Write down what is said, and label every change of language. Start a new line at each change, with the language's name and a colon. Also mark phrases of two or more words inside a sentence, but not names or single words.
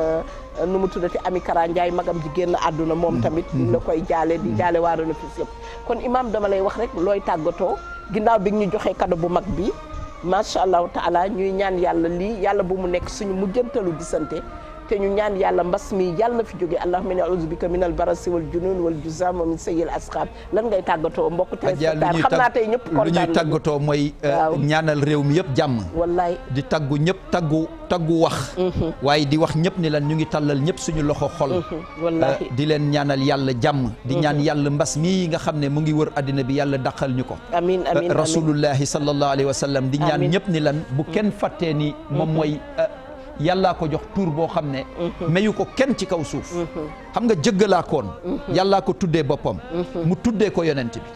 Wolof: nu mu tuddati Ami Kara Ndiaye magam ji génn àdduna moom tamit la koy jaale di jaale waa Renefis yëpp kon imam dama lay wax rek looy tàggatoo ginnaaw bi ñu joxee cadeau bu mag bi
Arabic: ما شاء الله تعالى
Wolof: ñuy ñaan yàlla lii yàlla bu mu nekk suñu mujjantalu gisante te ñu ñaan yàlla mbas mi yàlla na fi jóge
Arabic: اللهم إني أعوذ بك من البرص والجنون والجذام ومن سيئ الأسقام
Wolof: lan ngay tàggatoo mbokk téléspectateur xam naa tey ñëpp kontaan lu ñuy tàggatoo mooy ñaanal réew mi yëpp jàmm wallaay di taggu ñëpp taggu wax waaye di wax ñëpp ni lan ñu ngi tàllal ñëpp suñu loxo xol wallahi di leen ñaanal yàlla jàmm di ñaan yàlla mbas mi nga xam ne mu ngi wër addina bi yàlla daqal ñu ko amiin amiin
Arabic: رسول الله صلى الله عليه وسلم
Wolof: di ñaan ñëpp ni lan bu kenn fàttee ni moom mooy yàllaa ko jox tur boo xam ne mayu ko kenn ci kaw suuf xam nga jëggalaa koon yàllaa ko tuddee boppam mu tuddee ko yonent bi